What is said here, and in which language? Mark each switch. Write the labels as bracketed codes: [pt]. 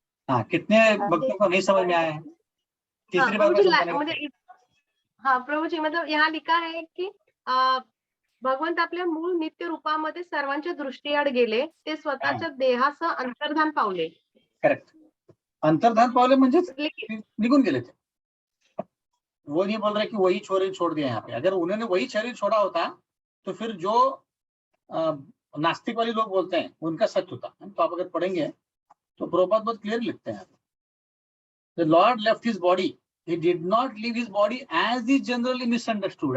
[hi] हाँ, कितने भक्तों को नहीं समझ में आया है? तीसरी बार हाँ प्रभुजी, मतलब यहाँ लिखा है की [mr] भगवंत आपल्या मूळ नित्य रूपामध्ये सर्वांच्या दृष्टीआड गेले, ते स्वतःच्या देहासह अंतर्धान पावले. करेक्ट, अंतर्धान पावले म्हणजेच निघून गेले थे। [hi] वो नहीं बोल रहे कि वही शरीर छोड़ दिया यहाँ पे। अगर उन्होंने वही शरीर छोड़ा होता तो फिर जो नास्तिक वाले लोग बोलते हैं उनका सच होता। तो आप अगर पढ़ेंगे तो प्रभुपाद बहुत क्लियर लिखते हैं, [en] The Lord left his body, he did not leave his body as is generally misunderstood।